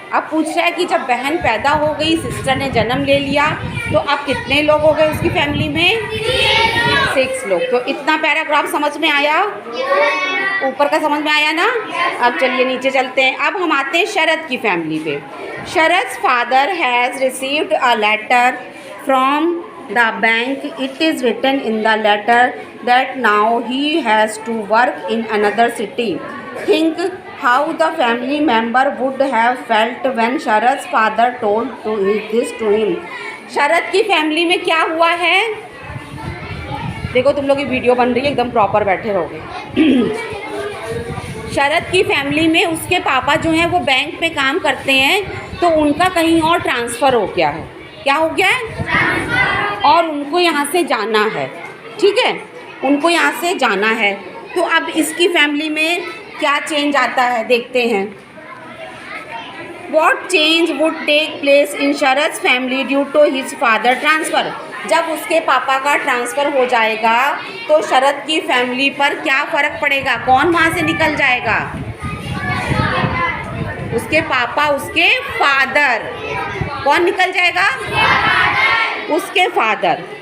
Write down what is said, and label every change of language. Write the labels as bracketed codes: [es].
[hi] अब पूछ रहा है कि जब बहन पैदा हो गई, सिस्टर ने जन्म ले लिया, तो अब कितने लोग हो गए उसकी फैमिली में? 6 लोग। तो इतना पैराग्राफ समझ में आया? ऊपर का समझ में आया ना? अब चलिए नीचे चलते हैं। अब हम आते हैं शरद की फैमिली पे। [en] Sharad's father has received a letter from the bank. It is written in the letter that now he has to work in another city. Think how the family member would have felt when Sharad's father told this to him. [hi] शरद की family में क्या हुआ है? देखो तुम लोग की video बन रही है, एकदम प्रॉपर बैठे रहोगे। शरद की फैमिली में उसके पापा जो हैं वो बैंक में काम करते हैं, तो उनका कहीं और ट्रांसफ़र हो गया है। क्या हो गया है? और उनको यहाँ से जाना है। ठीक है, उनको यहाँ से जाना है। तो अब इसकी फैमिली में क्या चेंज आता है, देखते हैं। [en] What change would take place in Sharad's family due to his father transfer? [hi] जब उसके पापा का ट्रांसफ़र हो जाएगा तो शरद की फैमिली पर क्या फ़र्क पड़ेगा? कौन वहाँ से निकल जाएगा? उसके पापा, उसके फादर। कौन निकल जाएगा? उसके फादर।